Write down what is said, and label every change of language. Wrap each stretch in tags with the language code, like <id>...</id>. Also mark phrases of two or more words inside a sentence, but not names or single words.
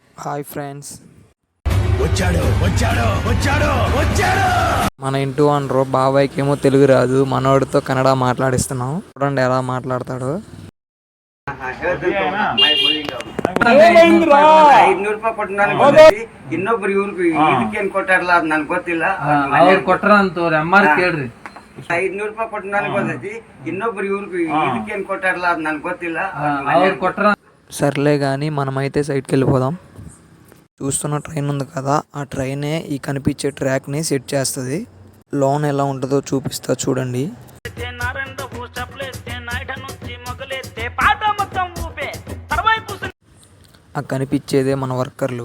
<en>Hi friends,</en> <te>వచ్చాడు వచ్చాడు వచ్చాడు వచ్చాడు మన ఇంటి ఓనరు బాబాయ్కి ఏమో తెలుగు రాదు, మనోడితో కన్నడ మాట్లాడిస్తున్నాం. చూడండి ఎలా మాట్లాడతాడు.</te> <kn>500 ರೂಪಾಯಿ ಕೊಟ್ಟು ನನಗೆ ಬಂದೈತಿ. ಇನ್ನೊಬ್ರು ಇವ್ರಿಗೆ ಇದಕ್ಕೇನ್ ಕೊಟ್ಟಾರಲ್ಲ ಅದ್ ನನ್ಗೆ ಗೊತ್ತಿಲ್ಲ. ಅವ್ರು ಕೊಟ್ರ ಅಂತವ್ರ ಅಮ್ಮಾರ್ ಕೇಳ್ರಿ. 500 ರೂಪಾಯಿ ಕೊಟ್ಟು ನನಗೆ ಬಂದೈತಿ. ಇನ್ನೊಬ್ರು ಇವ್ರಿಗೆ ಇದಕ್ಕೇನ್ ಕೊಟ್ಟಾರಲ್ಲ ಅದ್ ನನ್ಗೆ ಗೊತ್ತಿಲ್ಲ. ಅವ್ರು కొట్ర</kn> <te>సర్లే కానీ మనమైతే సైడ్కి వెళ్ళిపోదాం. చూస్తున్న ట్రైన్ ఉంది కదా, ఆ ట్రైనే ఈ కనిపించే ట్రాక్ని సెట్ చేస్తుంది. లోన్ ఎలా ఉంటుందో చూపిస్తా చూడండి. ఆ కనిపించేదే మన వర్కర్లు.</te>